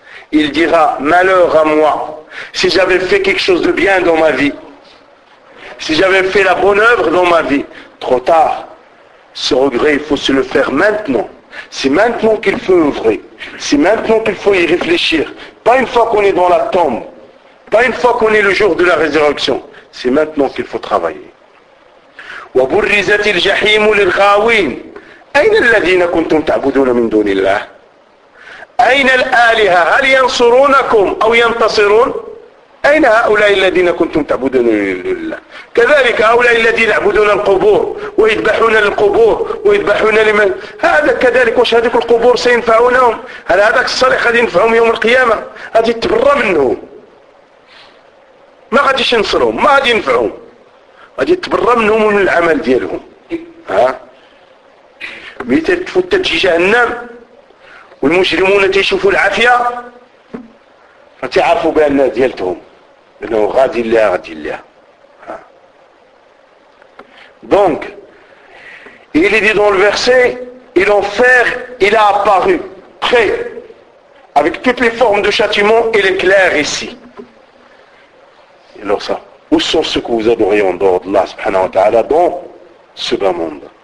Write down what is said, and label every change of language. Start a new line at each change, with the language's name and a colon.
French: Il dira, malheur à moi, si j'avais fait quelque chose de bien dans ma vie, si j'avais fait la bonne œuvre dans ma vie, trop tard. Ce regret, il faut se le faire maintenant. C'est maintenant qu'il faut œuvrer. C'est maintenant qu'il faut y réfléchir. Pas une fois qu'on est dans la tombe. Pas une fois qu'on est le jour de la résurrection. C'est maintenant qu'il faut travailler.
Arabic: وَبُرِّزَتِ الْجَحِيمُ لِلْغَاوِينَ أَيْنَ الَّذِينَ كُنْتُمْ تَعْبُدُونَ مِنْ دُونِ اللَّهِ أَيْنَ الْآلِهَةُ هَلْ يَنْصُرُونَكُمْ أَوْ يَنْتَصِرُونَ أين هؤلاء الذين كنتم تعبدون لله؟ كذلك هؤلاء الذين يعبدون القبور ويذبحون للقبور ويذبحون لمن؟ هذا كذلك واش هذوك القبور سينفعونهم؟ هل هذاك الصالح غادي ينفعهم يوم القيامة؟ غادي يتبرى منهم. ما غاديش ينصرهم، ما غادي ينفعهم. غادي يتبرى منهم ومن العمل ديالهم. ها؟ مثل تفوت تجي جهنم والمجرمون تيشوفوا العافية فتعرفوا بأن ديالتهم أنه غادي الله غادي الله.
French: Donc, il est dit dans le verset, et l'enfer, il a apparu, prêt, avec toutes les formes de châtiment, il est clair ici. Et alors ça, où sont ceux que vous adorez en dehors d'Allah, subhanahu wa ta'ala, dans ce bas monde?